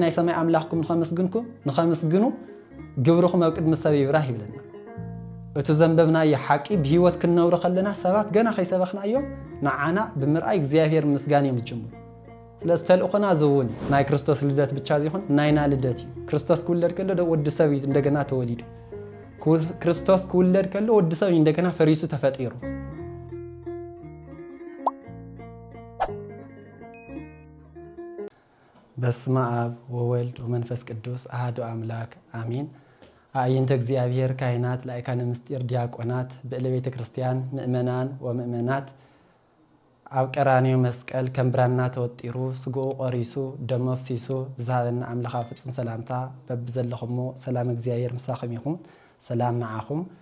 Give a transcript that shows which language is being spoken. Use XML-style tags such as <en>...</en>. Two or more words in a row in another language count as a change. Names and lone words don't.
<ti>ናይ ሰማይ አምላኽኩም ንኸመስግኑ ግብርኹም ኣብ ቅድሚ ሰብ ይብራህ ይብለና እቲ ዘንበብናዮ ሓቂ ብሂወት ክንነብሮ ከለና ሰባት ገና ከይሰበኽናዮም ንዓና ብምርኣይ እግዚአብሔር ምስጋን እዮም ዝጅምሩ ስለዚ ተልእኾና ዝውን ናይ ክርስቶስ ልደት ብቻ ዘይኾን ናይና ልደት እዩ ክርስቶስ ክውለድ ከሎ ወዲ ሰብ እንደገና ተወሊዱ ክርስቶስ ክውለድ ከሎ ወዲ ሰብ እንደገና ፈሪሱ ተፈጢሩ</ti> <gez>በስመ አብ ወወልድ ወመንፈስ ቅዱስ አሐዱ አምላክ አሜን። አዕይንተ እግዚአብሔር ካህናት ላይካነ ምስጢር ዲያቆናት በእለ ቤተ ክርስቲያን ምእመናን ወምእመናት</gez> <ti>ኣብ ቀራንዮ መስቀል ከም ብራና ተወጢሩ ስግኡ ቆሪሱ ደሞ ፍሲሱ ብዝሃበና አምላኻ ፍጹም ሰላምታ በብዘለኹሞ ሰላም እግዚአብሔር ምሳኹም ይኹን ሰላም ንዓኹም</ti>